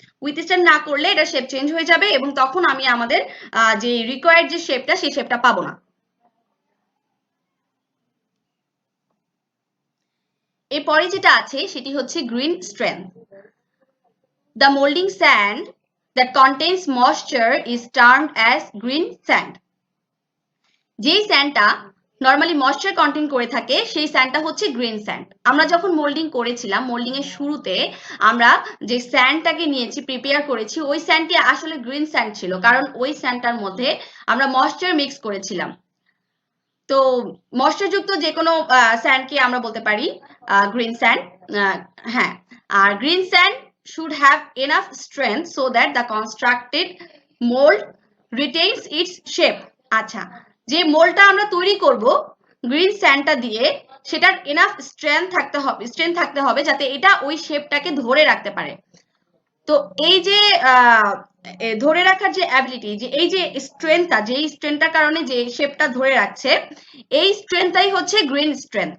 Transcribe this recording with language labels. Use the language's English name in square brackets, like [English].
[Bangla] Withstand না করলে এটা শেপ চেঞ্জ হয়ে যাবে এবং তখন আমি আমাদের যে রিকোয়ার্ড যে শেপটা, সেই শেপটা পাবো না। এরপরে যেটা আছে সেটি হচ্ছে green strength. [English] The molding sand that contains moisture is termed as green sand. [Bangla] যেই স্যান্ডটা নরমালি ময়েশ্চার কন্টেইন করে থাকে সেই স্যান্ডটা হচ্ছে গ্রিন স্যান্ড। আমরা যখন মোল্ডিং করেছিলাম, মোল্ডিং এর শুরুতে আমরা যে স্যান্ডটাকে নিয়েছি, প্রিপেয়ার করেছি, ওই স্যান্ডটি আসলে গ্রিন স্যান্ড ছিল, কারণ ওই স্যান্ডটার মধ্যে আমরা ময়েশ্চার মিক্স করেছিলাম। তো ময়েশ্চারযুক্ত যে কোনো স্যান্ডকে আমরা বলতে পারি গ্রিন স্যান্ড। হ্যাঁ, আর [English] Green sand should have enough strength so that the constructed mold retains its shape. [Bangla] আচ্ছা, যে মোল্ডটা আমরা তৈরি করব গ্রিন স্যান্ডটা দিয়ে, সেটার এনাফ স্ট্রেংথ থাকতে হবে যাতে এটা ওই শেপটাকে ধরে রাখতে পারে। তো এই যে ধরে রাখার যে অ্যাবিলিটি, যে এই যে স্ট্রেংথটা, যেই স্ট্রেংথটার কারণে যে শেপটা ধরে রাখছে, এই স্ট্রেংথটাই হচ্ছে গ্রিন স্ট্রেংথ।